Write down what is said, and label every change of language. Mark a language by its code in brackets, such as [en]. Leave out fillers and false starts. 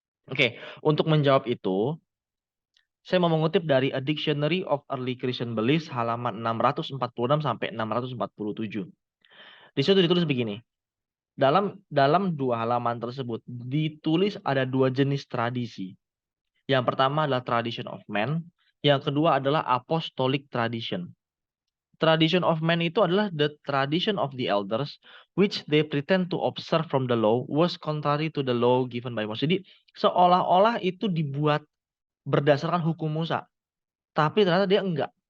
[id] Oke, untuk menjawab itu, saya mau mengutip dari A Dictionary of Early Christian Beliefs halaman 646 sampai 647. Di situ ditulis begini. Dalam dua halaman tersebut ditulis ada dua jenis tradisi. Yang pertama adalah tradition of man, yang kedua adalah apostolic tradition. [en] Tradition of man [id] itu adalah [en] the tradition of the elders which they pretend to observe from the law was contrary to the law given by Moses. [id] Jadi seolah-olah itu dibuat berdasarkan hukum Musa, tapi ternyata dia enggak.